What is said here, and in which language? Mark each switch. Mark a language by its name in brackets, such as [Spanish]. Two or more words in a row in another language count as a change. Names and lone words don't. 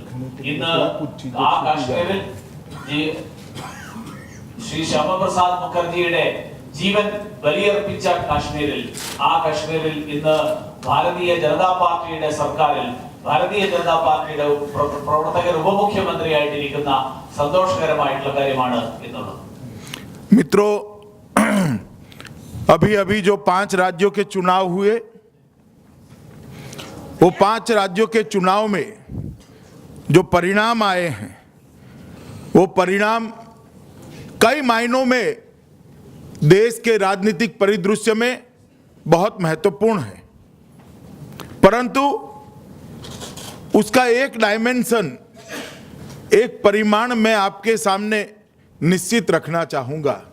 [Malayalam] ഇന്ന് ആ കാശ്മീരിൽ ശ്രീ ശ്യാമപ്രസാദ് മുഖർജിയുടെ ജീവൻ ബലിയർപ്പിച്ച കാശ്മീരിൽ, ആ കാശ്മീരിൽ ഇന്ന് ഭാരതീയ ജനതാ പാർട്ടിയുടെ സർക്കാരിൽ ഭാരതീയ ജനതാ പാർട്ടിയുടെ പ്രവർത്തകർ ഉപമുഖ്യമന്ത്രിയായിട്ടിരിക്കുന്ന संतोषकरमाയിട്ടുള്ള കാര്യമാണ് എന്നുള്ളത്. [Hindi] मित्रों, अभी जो 5 राज्यों के चुनाव हुए, वो 5 राज्यों के चुनाव में जो परिणाम आए हैं, वो परिणाम कई मायनों में देश के राजनीतिक परिदृश्य में बहुत महत्वपूर्ण है, परंतु उसका एक डायमेंशन, एक परिमाण मैं आपके सामने निश्चित रखना चाहूंगा